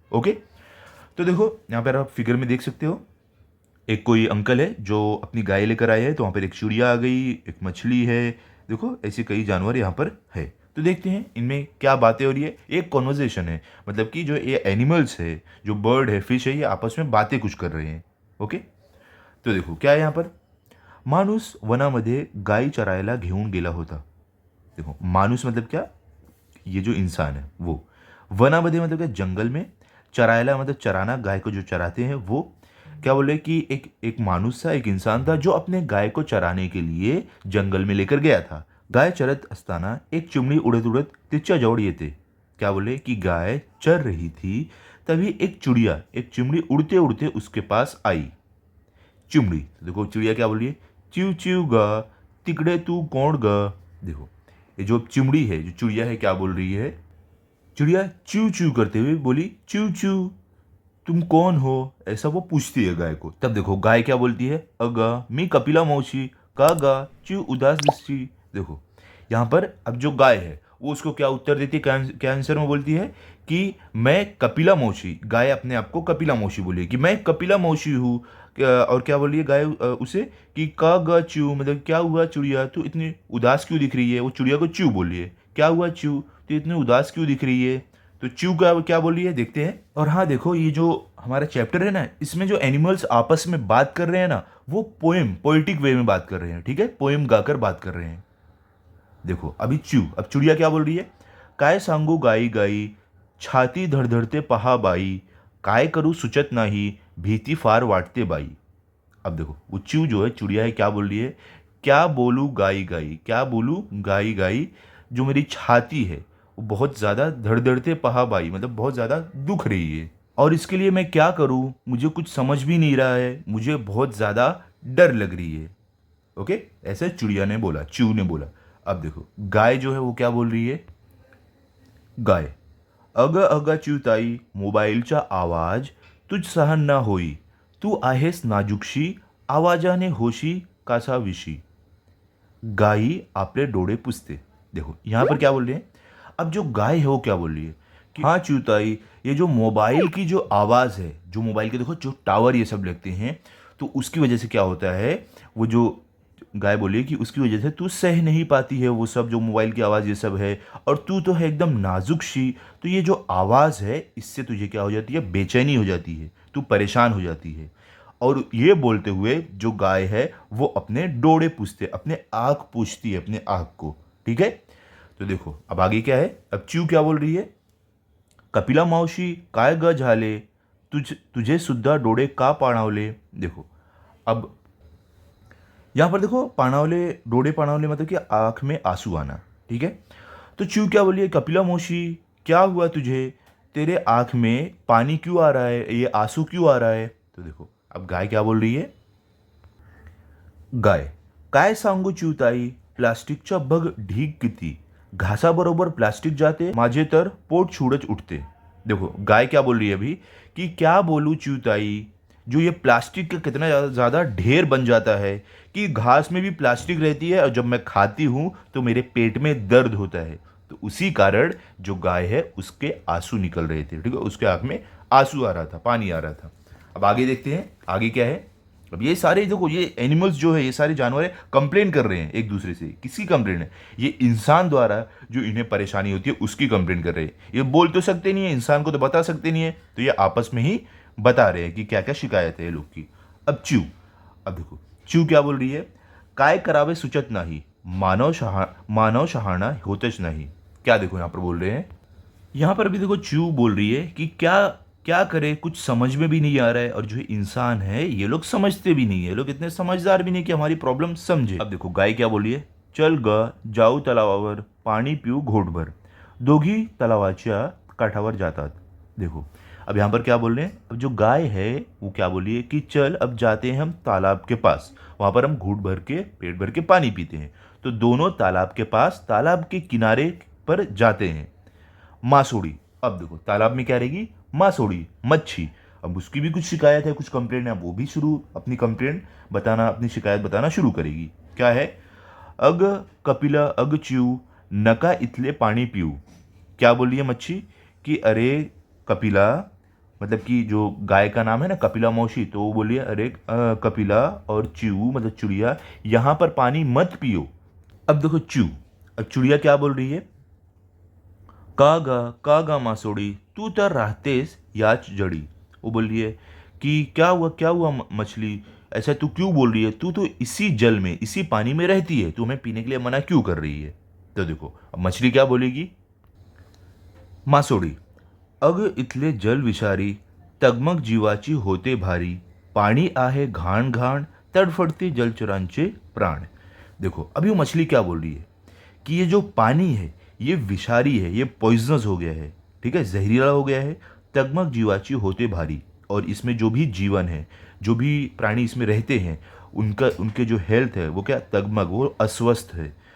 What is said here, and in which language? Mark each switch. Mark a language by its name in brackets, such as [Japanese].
[Hindi] Okay, तो देखो यहाँ पर आप फिगर में देख सकते हो, एक कोई अंकल है जो अपनी गाय लेकर आए हैं, तो वहाँ पर एक चिड़िया आ गई, एक मछली है। देखो, ऐसे कई जानवर यहाँ पर है। तो देखते हैं इनमें क्या बातें हो रही है। एक कॉन्वर्जेशन है, मतलब कि जो ये एनिमल्स है, जो बर्ड है, फिश है, ये आपस में बातें कुछ कर रहे हैं। ओके, तो देखो क्या है यहाँ पर। [Marathi] माणूस वनामध्ये गाय चरायला घेऊन गेला होता। [Hindi] देखो, माणूस मतलब क्या? ये जो इंसान है वो। वनामध्ये मतलब क्या? जंगल में। चरायला मतलब चराना, गाय को जो चराते हैं वो। क्या बोले कि एक एक माणूस था, एक इंसान था जो अपने गाय को चराने के लिए जंगल में लेकर गया था। [Marathi] गाय चरत असताना एक चिमणी उड़त उड़त तिच्या जवळ येते। [Hindi] क्या बोले कि गाय चर रही थी, तभी एक चिमड़ी उड़ते उड़ते उसके पास आई। चिमड़ी, तो देखो चिड़िया क्या बोल रही है? [Marathi] चिव चिव गा, तिकड़े तू कौन गा। [Hindi] देखो, ये जो चिमड़ी है, जो चिड़िया है, क्या बोल रही है? चिड़िया च्यू च्यू करते हुए बोली, च्यू च्यू, तुम कौन हो, ऐसा वो पूछती है गाय को। तब देखो गाय क्या बोलती है? [Marathi] अगा मी कपिला मौसी, का गा च्यू उदास दिसती। [Hindi] देखो, यहाँ पर अब जो गाय है वो उसको क्या उत्तर देती है, क्या आंसर में बोलती है कि मैं कपिला मौसी। गाय अपने आप को कपिला मौसी बोली कि मैं कपिला मौसी हूँ। और क्या बोली है गाय उसे कि [Marathi] का गा च्यू, [Hindi] मतलब क्या हुआ चिड़िया, तू इतनी उदास क्यों दिख रही है। वो चिड़िया को च्यू बोली है, क्या हुआ च्यू, तू इतनी उदास क्यों दिख रही है। तो च्यू का क्या बोली है, देखते हैं। और हाँ देखो, ये जो हमारा चैप्टर है ना, इसमें जो एनिमल्स आपस में बात कर रहे हैं ना, वो पोएटिक वे में बात कर रहे हैं। ठीक है, पोएम गाकर बात कर रहे हैं। देखो अभी अब चिड़िया क्या बोल रही है? [Marathi] काय सांगू गाई गाई, छाती धडधडते पहा बाई, काय करू सुचत नाही, भीती फार वाटते बाई। [Hindi] अब देखो, वो च्यू जो है, चिड़िया है, क्या बोल रही है? क्या बोलू गाई गाई, क्या बोलू गाई गाई, जो मेरी छाती है वो बहुत ज़्यादा धड़धड़ते पहा बाई, मतलब बहुत ज़्यादा दुख रही है, और इसके लिए मैं क्या करूँ, मुझे कुछ समझ भी नहीं रहा है, मुझे बहुत ज़्यादा डर लग रही है। ओके, ऐसे चिड़िया ने बोला, च्यू ने बोला। अब देखो गाय जो है वो क्या बोल रही है? [Marathi] गाय, अग अग चिवताई, मोबाईलचा आवाज तुझ सहन ना होई, तू आहेस नाजूकशी, आवाजाने होशी कासाविशी। गाई आपले डोळे पुसते। [Hindi] देखो यहाँ पर क्या बोल रहे हैं? अब जो गाय है वो क्या बोल रही है कि हाँ चूताई, ये जो मोबाइल की जो आवाज़ है, जो मोबाइल के देखो जो टावर ये सब लगते हैं, तो उसकी वजह से क्या होता है, वो जो गाय बोली कि उसकी वजह से तू सह नहीं पाती है वो सब, जो मोबाइल की आवाज़ ये सब है, और तू तो है एकदम नाजुक सी, तो ये जो आवाज़ है इससे तुझे क्या हो जाती है? बेचैनी हो जाती है, तू परेशान हो जाती है। और ये बोलते हुए जो गाय है वो अपने डोड़े पूछते, अपने आँख पूछती है, अपने आँख को। ठीक है, तो देखो अब आगे क्या है। अब च्यू क्या बोल रही है? [Marathi] कपिला मावशी काय ग झाले, तुझे सुद्धा डोळे का पाणावले। [Hindi] देखो, अब यहाँ पर देखो, पाणावले, डोळे पाणावले मतलब कि आँख में आंसू आना। ठीक है, तो च्यू क्या बोलिए? कपिला मौसी, क्या हुआ तुझे, तेरे आँख में पानी क्यों आ रहा है, ये आंसू क्यों आ रहा है। तो देखो अब गाय क्या बोल रही है? [Marathi] गाय, काय सांगू चिवताई, प्लास्टिकच्या बघ ढीग किती, घासाबरोबर प्लास्टिक जाते, माझे तर पोट छुड़च उठते। [Hindi] देखो गाय क्या बोल रही है अभी कि क्या बोलूँ चिवताई, जो ये प्लास्टिक का कितना ज़्यादा ढेर बन जाता है कि घास में भी प्लास्टिक रहती है, और जब मैं खाती हूँ तो मेरे पेट में दर्द होता है। तो उसी कारण जो गाय है उसके आंसू निकल रहे थे। ठीक है, उसके आँख में आंसू आ रहा था, पानी आ रहा था। अब आगे देखते हैं, आगे क्या है। अब ये सारे देखो, ये एनिमल्स जो है, ये सारे जानवर है, कंप्लेन कर रहे हैं एक दूसरे से। किसकी कंप्लेन है? ये इंसान द्वारा जो इन्हें परेशानी होती है उसकी कंप्लेन कर रहे हैं। ये बोल तो सकते नहीं है, इंसान को तो बता सकते नहीं है, तो ये आपस में ही बता रहे हैं कि क्या क्या शिकायत है ये लोग की। अब देखो च्यू क्या बोल रही है? [Marathi] काय करावे सुचत नाही, मानव शहाणा होतच नाही। [Hindi] क्या देखो यहाँ पर बोल रहे हैं? यहाँ पर अभी देखो चू बोल रही है कि क्या क्या करे, कुछ समझ में भी नहीं आ रहा है, और जो इंसान है ये लोग समझते भी नहीं है, लोग इतने समझदार भी नहीं कि हमारी प्रॉब्लम समझे। अब देखो गाय क्या बोल रही है, [Marathi] चल ग जाऊ तलावावर पाणी पिऊ घोटभर, दोघी तलावाच्या काठावर जातात। [Hindi] देखो अब यहाँ पर क्या बोल रहे हैं, अब जो गाय है वो क्या बोल रही है कि चल अब जाते हैं हम तालाब के पास, वहाँ पर हम घूट भर के पेट भर के पानी पीते हैं। तो दोनों तालाब के पास, तालाब के किनारे पर जाते हैं। मासूड़ी, अब देखो तालाब में क्या रहेगी, मासूड़ी मच्छी। अब उसकी भी कुछ शिकायत है, कुछ कंप्लेंट है, वो भी शुरू अपनी कंप्लेंट बताना, अपनी शिकायत बताना शुरू करेगी। क्या है, [Marathi] अग कपिला अग च्यू नका इथले पानी पीऊ। [Hindi] क्या बोल रही है मच्छी कि अरे कपिला, मतलब कि जो गाय का नाम है ना कपिला मौसी, तो वो बोलिए अरे कपिला और च्यू मतलब चिड़िया, यहाँ पर पानी मत पियो। अब देखो च्यू, अब चिड़िया क्या बोल रही है, [Marathi] का गा मासोड़ी तू तर राहतेस याच जड़ी। [Hindi] वो बोल रही है कि क्या हुआ मछली, ऐसा तू क्यों बोल रही है, तू तो इसी जल में इसी पानी में रहती है, तू हमें पीने के लिए मना क्यों कर रही है। तो देखो अब मछली क्या बोलेगी, [Marathi] मासोड़ी, अग इथले जल विषारी तगमग जीवाची होते भारी, पाणी आहे घाण घाण तडफडते जलचरांचे प्राण। [Hindi] देखो अभी वो मछली क्या बोल रही है कि ये जो पानी है ये विषारी है, ये पॉइजनस हो गया है, ठीक है, जहरीला हो गया है। [Marathi] तगमग जीवाची होते भारी, [Hindi] और इसमें जो भी जीवन है, जो भी प्राणी इसमें रहते हैं, उनका उनके जो हेल्थ है वो क्या तगमग, वो अस्वस्थ है।